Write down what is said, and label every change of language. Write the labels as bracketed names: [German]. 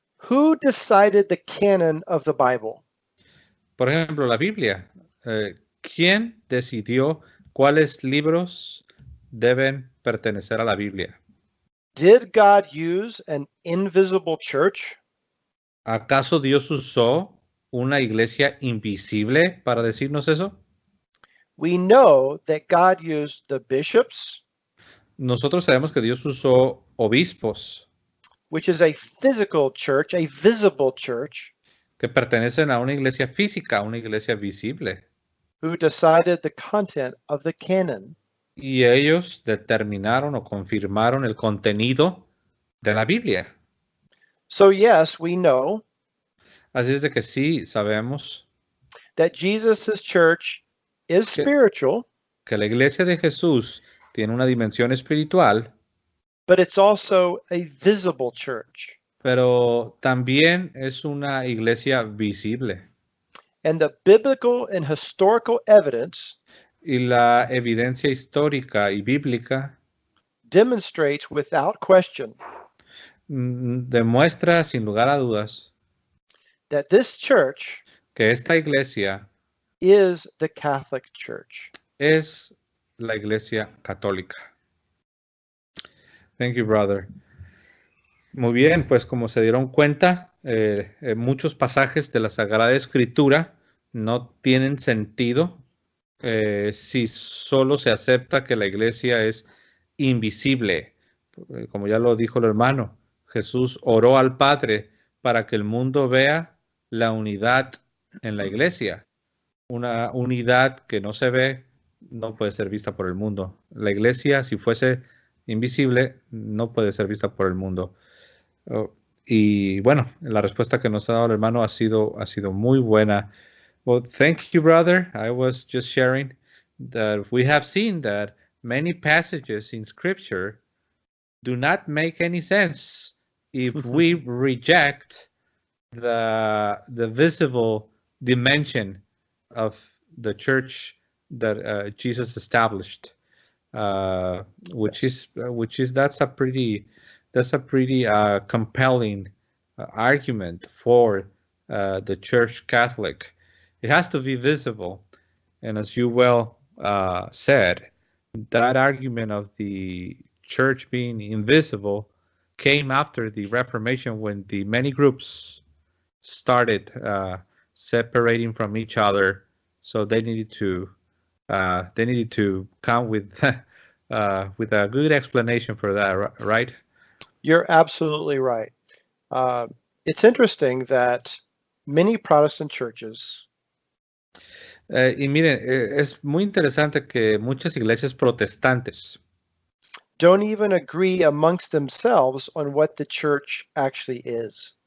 [English] Who decided the canon of the Bible? [Spanish] por ejemplo, la Biblia, ¿quién decidió cuáles libros deben pertenecer a la Biblia? [English] Did God use an invisible church? [Spanish] ¿Acaso Dios usó una iglesia invisible para decirnos eso? [English] We know that God used the bishops, [Spanish] Nosotros sabemos que Dios usó obispos [English] which is a physical church, a visible church, [Spanish] que pertenecen a una iglesia física, a una iglesia visible. [English] who decided the content of the canon. [Spanish] Y ellos determinaron o confirmaron el contenido de la Biblia. [English] So yes, we know [Spanish] Así es de que sí sabemos [English] that Jesus' church is spiritual, [Spanish] que la iglesia de Jesús tiene una dimensión espiritual, [English] but it's also a visible church. [Spanish] pero también es una iglesia visible. [English] And the biblical and historical evidence [Spanish] Y la evidencia histórica y bíblica [English] demonstrates without question [Spanish] demuestra sin lugar a dudas [English] that this church [Spanish] que esta iglesia [English] is the Catholic Church. [Spanish] es la iglesia católica. [English] Thank you, brother. [Spanish] Muy bien, pues como se dieron cuenta, muchos pasajes de la Sagrada Escritura no tienen sentido si solo se acepta que la iglesia es invisible. Como ya lo dijo el hermano, Jesús oró al Padre para que el mundo vea la unidad en la iglesia. Una unidad que no se ve no puede ser vista por el mundo. La iglesia, si fuese invisible, no puede ser vista por el mundo. Y bueno, la respuesta que nos ha dado el hermano ha sido muy buena. [English] Well, thank you, brother. I was just sharing that we have seen that many passages in Scripture do not make any sense if we reject the visible dimension of the church that Jesus established, which Yes. is that's a pretty compelling argument for the Church Catholic. It has to be visible, and as you well said, that argument of the church being invisible came after the Reformation, when the many groups started separating from each other. So they needed to come with with a good explanation for that, right? You're absolutely right. It's interesting that many Protestant churches [Spanish] Y miren, es muy interesante que muchas iglesias protestantes [English] don't even agree amongst themselves on what the church actually is.